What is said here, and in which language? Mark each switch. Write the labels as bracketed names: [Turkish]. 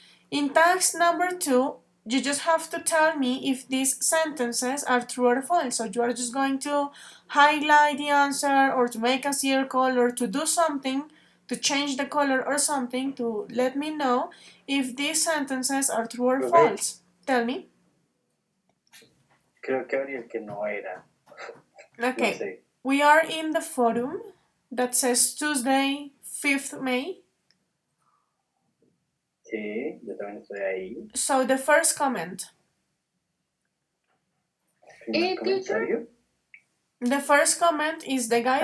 [English] In task number 2, you just have to tell me if these sentences are true or false. So you are just going to highlight the answer or to make a circle or to do something to change the color or something to let me know if these sentences are true or false. Tell me. [Spanish] Creo que abrí el que no era. [English] Okay, [Spanish] No sé. [English] we are in the forum that says Tuesday, 5th May. [Spanish] Sí, yo también estoy ahí. [English] So the first comment. [Spanish] Primer comentario. [English] The first comment is the guide